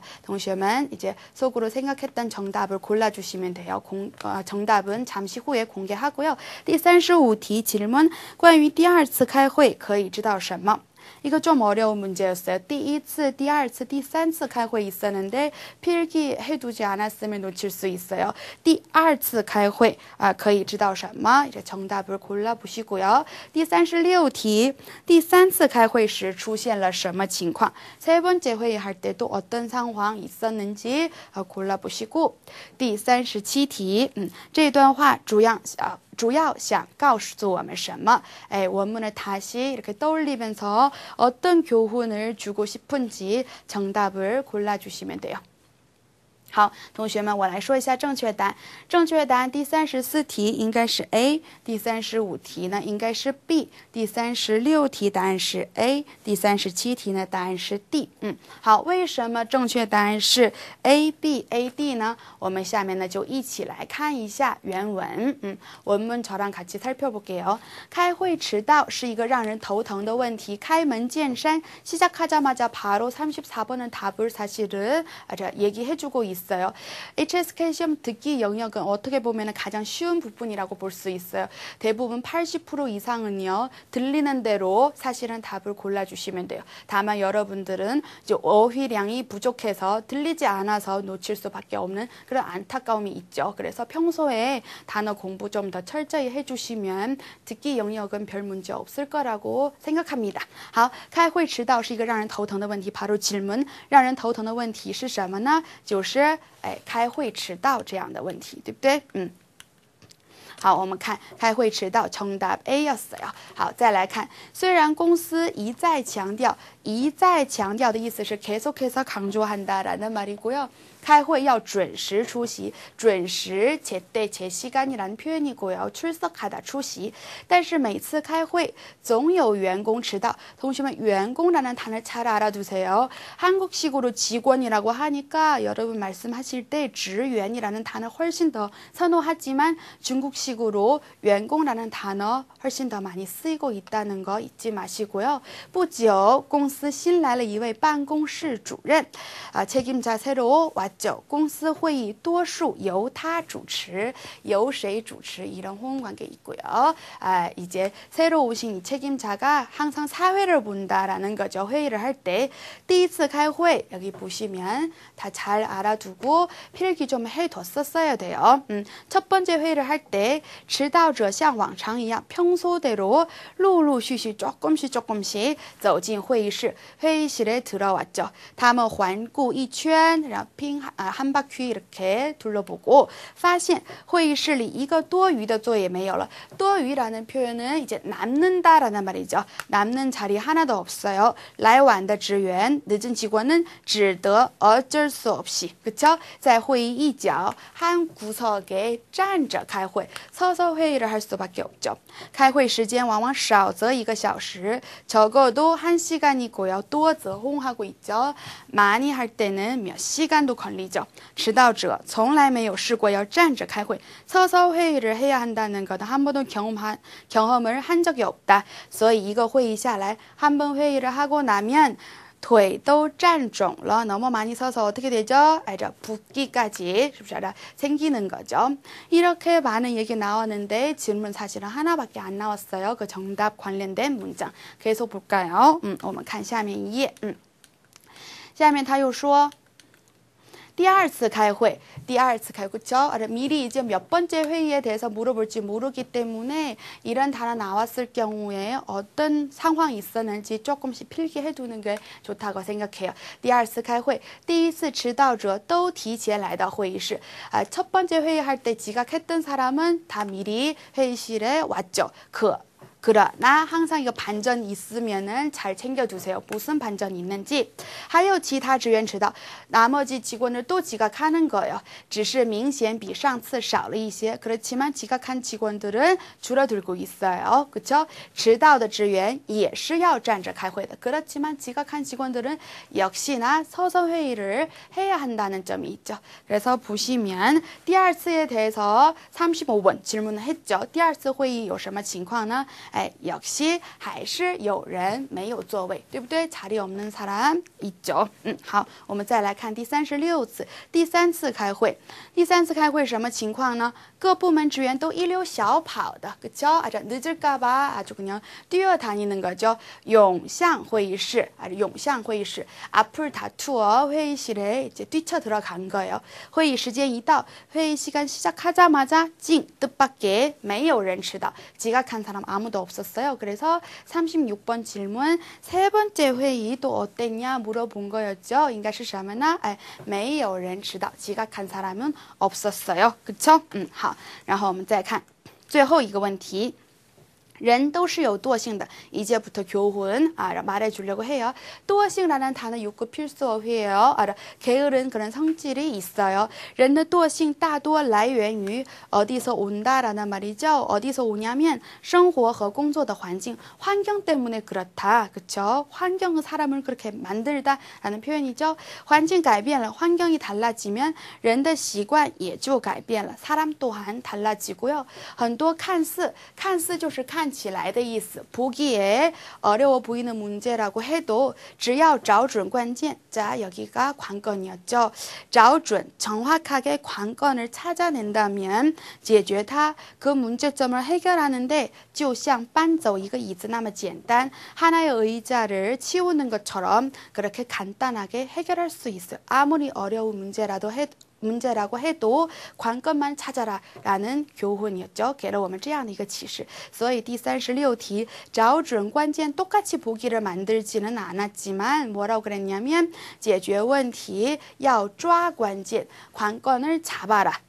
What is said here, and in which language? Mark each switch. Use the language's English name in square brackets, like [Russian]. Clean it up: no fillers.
[Korean] 동시에만 이제 속으로 생각했던 정답을 골라주시면 돼요. 정답은 잠시 후에 공개하고요. [Chinese] 第35题 [Korean] 질문. [Chinese] 关于第二次开会可以知道什么? [Korean] 이거 좀 어려운 문제였어요. [Chinese] 第一次, 第二次, 第三次开会 [Korean] 있었는데 필기해두지 않았으면 놓칠 수 있어요. [Chinese] 第二次开会可以知道什么? [Korean] 이제 정답을 골라보시고요. [Chinese] 第36题, 第三次开会时出现了什么情况? [Korean] 세 번째 회의할 때도 어떤 상황 있었는지 골라보시고. [Chinese] 第37题, 这段话主要想告诉我们什么? [Korean] 원문을 다시 이렇게 떠올리면서 어떤 교훈을 주고 싶은지 정답을 골라주시면 돼요. [Chinese] 好，同学们，我来说一下正确答案。正确答案第34题应该是 A， 第35题呢应该是 B， 第36题答案是 A， 第37题呢答案是 D。好，为什么正确答案是 A B A D呢？我们下面呢就一起来看一下原文。 [Korean] 원문 저랑 같이 살펴볼게요。 [Chinese] 开会迟到是一个让人头疼的问题。开门见山， [Korean] 시작하자마자 바로 34번은 답을 사실은 얘기해주고 있어요. HSK 시험 듣기 영역은 어떻게 보면 가장 쉬운 부분이라고 볼 수 있어요. 대부분 80% 이상은요 들리는 대로 사실은 답을 골라주시면 돼요. 다만 여러분들은 이제 어휘량이 부족해서 들리지 않아서 놓칠 수밖에 없는 그런 안타까움이 있죠. 그래서 평소에 단어 공부 좀 더 철저히 해주시면 듣기 영역은 별 문제 없을 거라고 생각합니다. [Chinese] 好，开会迟到是一个让人头疼的问题。 [Korean] 바로 질문， [Chinese] 让人头疼的问题是什么呢？就是开会迟到这样的问题，对不对？好，我们看开会迟到， [Korean] 정답 A였어요。 [Chinese] 好，再来看，虽然公司一再强调，一再强调的意思是 [Korean] 계속해서 강조한다라는 말이고요. [Chinese] 开会要准时出席，准时 [Korean] 제때 제시간이라는 표현이고요. 출석하다 [Chinese] 出席，但是每次开会总有员工迟到。同学们， [Korean] 员工라는 단어를 잘 알아두세요. 한국식으로 직원이라고 하니까 여러분 말씀하실 때职员이라는 단어 훨씬 더 선호하지만 중국식으로员工라는 단어 훨씬 더 많이 쓰이고 있다는 거 잊지 마시고요. [Chinese] 不久公司新来了一位办公室主任， [Korean] 책임자 새로 왔죠. [Chinese] 公司会议多数由他主持，由谁主持 [Korean] 이런 호응 관계 있고요. 이제 새로 오신 이 책임자가 항상 사회를 본다라는 거죠. 회의를 할 때 [Chinese] 第一次开会 [Korean] 여기 보시면 다 잘 알아두고 필기 좀 해뒀었어야 돼요. 첫 번째 회의를 할 때 [Chinese] 迟到者像往常一样 [Korean] 평소대로 [Chinese] 陆陆续续 [Korean] 조금씩 [Chinese] 走进会议室 [Korean] 회의실에 들어왔죠. 다음은 [Chinese] 环顾一圈 [Korean] 한 바퀴 이렇게 둘러보고 发现 회의실이 이거 [Chinese] 多余的座位没有了. [Korean] 多余라는 표현은 이제 남는다라는 말이죠. 남는 자리 하나도 없어요. [Chinese] 来晚的职员 [Korean] 늦은 직원은 [Chinese] 只得而 [Korean] 어쩔 수 없이, 그쵸? [Chinese] 在会议一角 [Korean] 한 구석에 [Chinese] 站着开会 [Korean] 서서 회의를 할 수밖에 없죠. [Chinese] 开会时间往往少则1个小时 [Korean] 적어도 1시간이고요. [Chinese] 多则 [Korean] 호응하고 있죠. 많이 할 때는 몇 시간도 걸리죠. [Chinese] 迟到者从来没有试过要站着开会 [Korean] 서서 회의를 해야 한다는 것 한 번도 경험을 한 적이 없다. [Chinese] 所以一个会议下来 [Korean] 한 번 회의를 하고 나면 [Chinese] 腿都站肿了 [Korean] 너무 많이 서서 어떻게 되죠? 알죠? 붓기까지 생기는 거죠. 이렇게 많은 얘기 나왔는데 질문 사실은 하나밖에 안 나왔어요. 그 정답 관련된 문장. 계속 볼까요? [Chinese] 我们看下面一页。下面他又说第二次开会 [Korean] 그쵸? 미리 이제 몇 번째 회의에 대해서 물어볼지 모르기 때문에 이런 단어 나왔을 경우에 어떤 상황이 있었는지 조금씩 필기해두는 게 좋다고 생각해요. [Chinese] 第二次开会第一次迟到者都提前来到会议室 [Korean] 첫 번째 회의할 때 지각했던 사람은 다 미리 회의실에 왔죠. 그러나 항상 이거 반전 있으면은 잘 챙겨두세요. 무슨 반전이 있는지. [Chinese] 还有其他职员迟到 [Korean] 나머지 직원을 또 지각하는 거예요. [Chinese] 只是明显比上次少了一些 [Korean] 그렇지만 지각한 직원들은 줄어들고 있어요. 그쵸? [Chinese] 迟到的职员也是要站着开会的 [Korean] 그렇지만 지각한 직원들은 역시나 서서 회의를 해야 한다는 점이 있죠. 그래서 보시면 第二次에 대해서 35번 질문을 했죠. [Chinese] 第二次会议有什么情况呢?역시 还是有人没有座位对不对 [Korean] 자리 없는 사람 있죠. [Chinese] 好我们再来看第36次第三次开会第三次开会什么情况呢各部门职员都一溜小跑的 [Korean] 그쵸? 아주 늦을까봐 아주 그냥 뛰어다니는 거죠. 용상 회의실 앞을 다투어 회의실에 이제 뛰쳐 들어간 거예요. 회의 시간一到 회의 시간 시작하자마자 찡 뜻밖의 [Chinese] 没有人迟到 [Korean] 지각한 사람 아무도 없었어요. 그래서 36번 질문 세 번째 회의 또 어땠냐 물어본 거였죠. [Chinese] 应该是什么呢? 没有人迟到 [Korean] 지각한 사람은 없었어요. 그쵸? [Chinese] 好然后我们再看最后一个问题 人都是有惰性的 [Korean] 이제부터 교훈 말해주려고 해요. 惰性라는 단어 6급 필수어휘예요. 게으른 그런 성질이 있어요. [Chinese] 人的惰性大多来源于 [Korean] 어디서 온다라는 말이죠. 어디서 오냐면 [Chinese] 生活和工作的环境 [Korean] 환경 때문에 그렇다. 그쵸? 환경은 사람을 그렇게 만들다라는 표현이죠. [Chinese] 环境改变了 [Korean] 환경이 달라지면 [Chinese] 人的习惯也就改变了 [Korean] 사람 또한 달라지고요. [Chinese] 很多看似就是看起来的意思 [Korean] 보기에 어려워 보이는 문제라고 해도 [Chinese] 只要找准关键 [Korean] 자 여기가 관건이었죠. [Chinese] 找准 [Korean] 정확하게 관건을 찾아낸다면 [Chinese] 解决它 [Korean] 그 문제점을 해결하는데 [Chinese] 就像搬走一个椅子那么简单 [Korean] 하나의 의자를 치우는 것처럼 그렇게 간단하게 해결할 수 있어요. 아무리 어려운 문제라고 해도 관건만 찾아라 라는 교훈이었죠. [Chinese] 给了我们这样的一个启示.所以第36题找准关键 [Korean] 똑같이 보기를 만들지는 않았지만 뭐라고 그랬냐면 [Chinese] 解决问题要抓关键 [Korean] 관건을 잡아라